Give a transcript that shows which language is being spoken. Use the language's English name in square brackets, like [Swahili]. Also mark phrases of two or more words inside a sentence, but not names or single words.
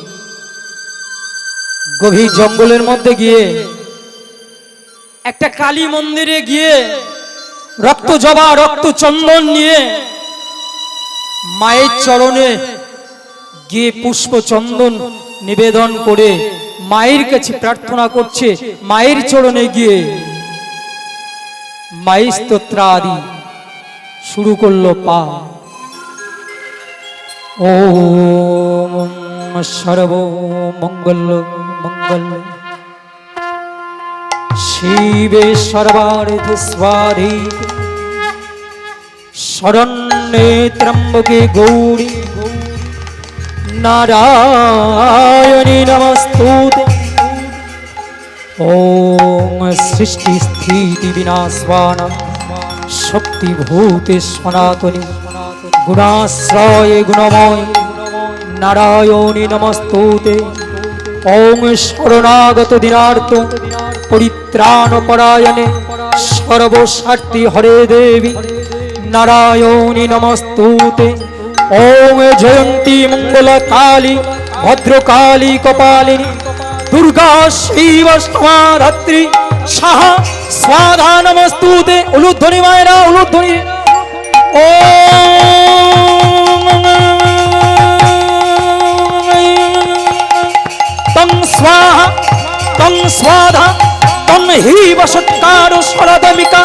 [Bangla] গভীর জঙ্গলের মধ্যে গিয়ে একটা কালী মন্দিরে গিয়ে রক্ত জবা, রক্ত চন্দন নিয়ে মায়ের চরণে গিয়ে পুষ্প চন্দন নিবেদন করে মায়ের কাছে প্রার্থনা করছে। মায়ের চরণে গিয়ে মায়ের স্তোত্র আদি শুরু করলো পা। [Sanskrit] ওম সর্ব মঙ্গল মঙ্গল শিবে সর্বার্থ স্বাধিকে শরণ্যে ত্র্যম্বকে গৌরী নারায়ণী নমস্তুতে। ওম সৃষ্টি স্থিতি বিনাশানাং শক্তিভূতে সনাতনী গুণাশ্রয়ে গুণময় নারায়ণী নমস্তুতে। ওম শরণাগত দীনার্ত পরিত্রাণ পরায়ণে সর্বস্বার্থী হরে দেবী নারায়ণী নমস্তুতে। ওম জয়ন্তী মঙ্গল কালী ভদ্রকালী কপালিনী দুর্গা শিব ধাত্রী সাহা স্বাধা নমস্তুতে। [Bangla] উলুধ্বনি মায়েরা, উলুধ্বনি। [Sanskrit] তং স্বাহা তং স্বাধা তং হি বসৎকার শরদমিকা